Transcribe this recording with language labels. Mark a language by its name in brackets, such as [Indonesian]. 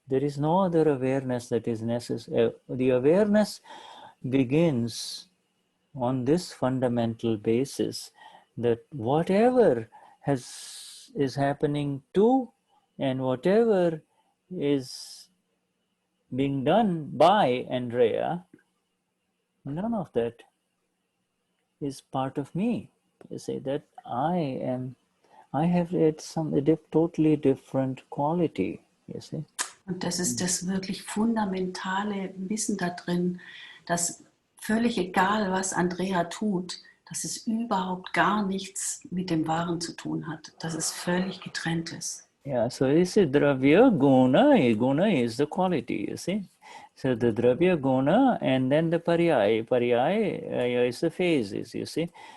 [English] There is no other awareness that is necessary. The awareness begins on this fundamental basis that whatever is happening to and whatever is being done by Andrea, none of that is part of me. You say that I have a totally different quality, you see. [German] Und das ist das wirklich fundamentale Wissen da drin, dass völlig egal, was Andrea tut, dass es überhaupt gar nichts mit dem Wahren zu tun hat, dass es völlig getrennt ist. [English] Yeah, so you see, Dravya Guna is the quality, you see. So the Dravya Guna and then the Paryay. Paryay is the phases, you see.